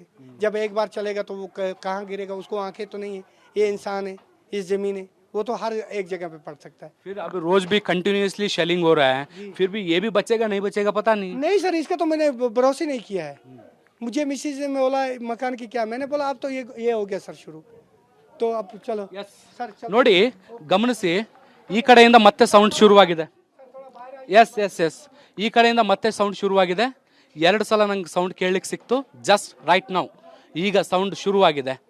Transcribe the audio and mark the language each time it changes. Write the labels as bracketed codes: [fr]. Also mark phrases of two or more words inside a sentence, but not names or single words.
[hi] जब एक बार चलेगा तो वो कहाँ गिरेगा, उसको आंखें तो नहीं है, ये इंसान है, इस जमीन है, वो तो हर एक जगह पे पड़ सकता है। फिर अब रोज भी [en] continuously shelling [hi] हो रहा है, फिर भी ये भी बचेगा नहीं बचेगा पता नहीं। नहीं सर, इसका तो मैंने भरोसे नहीं किया है। मुझे मिसिज ने बोला मकान की क्या, मैंने बोला अब तो ये हो गया सर शुरू, तो अब चलो ಸರ್ [kn] ನೋಡಿ ಗಮನಿಸಿ, ಈ ಕಡೆಯಿಂದ ಮತ್ತೆ ಸೌಂಡ್ ಶುರುವಾಗಿದೆ. ಎಸ್ ಎಸ್ ಎಸ್ ಈ ಕಡೆಯಿಂದ ಮತ್ತೆ ಸೌಂಡ್ ಶುರುವಾಗಿದೆ. 2 ಸಲ ನಂಗೆ ಸೌಂಡ್ ಕೇಳಲಿಕ್ಕೆ ಸಿಕ್ತು [en] just right now. [kn] ಈಗ ಸೌಂಡ್ ಶುರುವಾಗಿದೆ.